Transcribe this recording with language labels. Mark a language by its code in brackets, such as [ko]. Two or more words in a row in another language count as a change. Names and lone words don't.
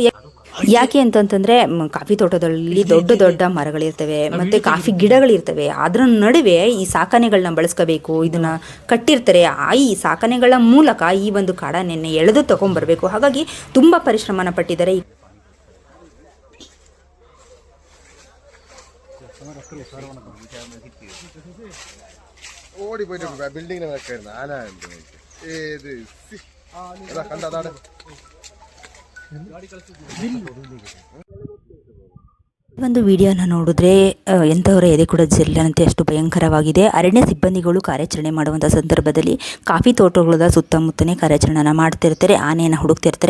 [kn] ಯಾಕೆ ಅಂತಂತಂದರೆ ಕಾಫಿ ತೋಟದಲ್ಲಿ ದೊಡ್ಡ ದೊಡ್ಡ ಮರಗಳಿರ್ತವೆ ಮತ್ತು ಕಾಫಿ ಗಿಡಗಳಿರ್ತವೆ. ಅದರ ನಡುವೆ ಈ ಸಾಕಣೆಗಳನ್ನ ಬಳಸ್ಕೋಬೇಕು. ಇದನ್ನು ಕಟ್ಟಿರ್ತಾರೆ. ಈ ಸಾಕಣೆಗಳ ಮೂಲಕ ಈ ಒಂದು ಕಾಡಾನೆಯನ್ನು ಎಳೆದು ತಗೊಂಬರಬೇಕು. ಹಾಗಾಗಿ ತುಂಬ ಪರಿಶ್ರಮನ ಪಟ್ಟಿದ್ದಾರೆ. [ml] ഓടി പോയിട്ട് ബിൽഡിങ്ങിനെ വെക്കായിരുന്നു ആന ഏത് കണ്ടതാണ്. [kn] ಒಂದು ವಿಡಿಯೋನ ನೋಡಿದ್ರೆ ಎಂಥವರ ಎದೆ ಕೂಡ ಜಲ್ಲಂತೆ ಅಷ್ಟು ಭಯಂಕರವಾಗಿದೆ. ಅರಣ್ಯ ಸಿಬ್ಬಂದಿಗಳು ಕಾರ್ಯಾಚರಣೆ ಮಾಡುವಂಥ ಸಂದರ್ಭದಲ್ಲಿ ಕಾಫಿ ತೋಟಗಳ ಸುತ್ತಮುತ್ತನೇ ಕಾರ್ಯಾಚರಣೆನ ಮಾಡ್ತಿರ್ತಾರೆ, ಆನೆಯನ್ನು ಹುಡುಕ್ತಿರ್ತಾರೆ.